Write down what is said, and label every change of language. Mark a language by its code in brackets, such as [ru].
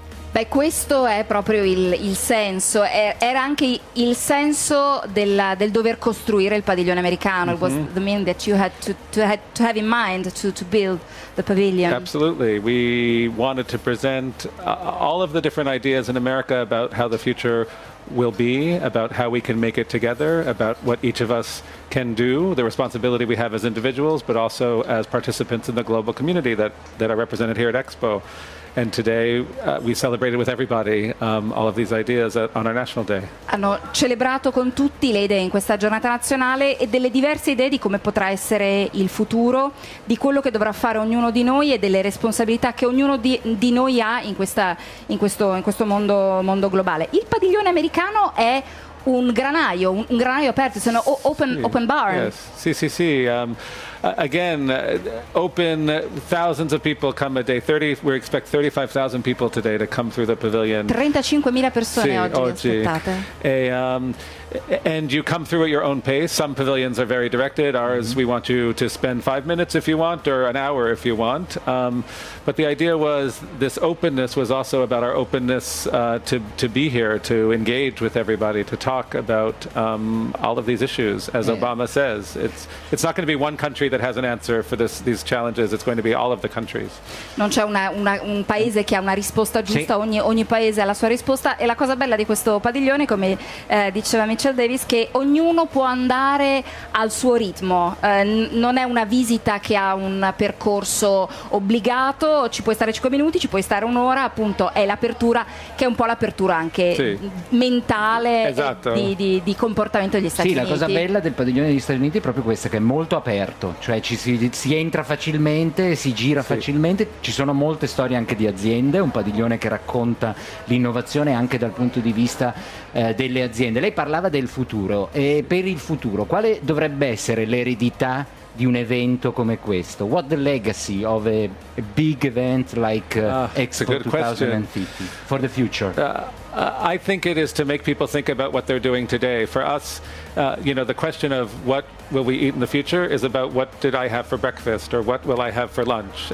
[it] Beh, questo è proprio il senso, era anche il senso del dover costruire il padiglione americano. [en] Mm-hmm. It was the mean that you had to have in mind to build the pavilion. Absolutely. We wanted to present all of the different ideas in America about how the future will be, about how we can make it together, about what each of us can do, the responsibility we have as individuals, but also as participants in the global community that are represented here at Expo. And today we celebrated with everybody all of these ideas on our national day. [it] Hanno celebrato con tutti le idee in questa giornata nazionale e delle diverse idee di come potrà essere il futuro, di quello che dovrà fare ognuno di noi e delle responsabilità che ognuno di noi ha in questo mondo globale. Il padiglione americano è un granaio aperto, sono [en] open bar. Yes. [it] Sì. [en] Again, open, thousands of people come a day. We expect 35,000 people today to come through the pavilion. [it] 35,000 persone oggi aspettate. [en] And you come through at your own pace. Some pavilions are very directed. Ours, mm-hmm. we want you to spend 5 minutes if you want, or an hour if you want. But the idea was this openness was also about our openness to be here, to engage with everybody, to talk about all of these issues. As Obama says, it's not going to be one country that has an answer for these challenges. It's going to be all of the countries. [it] Non c'è un paese che ha una risposta giusta. Sì. Ogni paese ha la sua risposta. E la cosa bella di questo padiglione, come diceva Mitchell Davis, che ognuno può andare al suo ritmo. Non è una visita che ha un percorso obbligato. Ci puoi stare 5 minuti, ci puoi stare un'ora. Appunto, è l'apertura, che è un po' l'apertura anche mentale. Esatto. di comportamento degli Stati Uniti. Sì, la cosa bella del padiglione degli Stati Uniti è proprio questa, che è molto aperto. Cioè si entra facilmente, si gira facilmente, ci sono molte storie anche di aziende, un padiglione che racconta l'innovazione anche dal punto di vista delle aziende. Lei parlava del futuro, e per il futuro quale dovrebbe essere l'eredità di un evento come questo? [en] What the legacy of a big event like Expo 2050 for the future? I think it is to make people think about what they're doing today. For us, you know, the question of what will we eat in the future is about what did I have for breakfast or what will I have for lunch.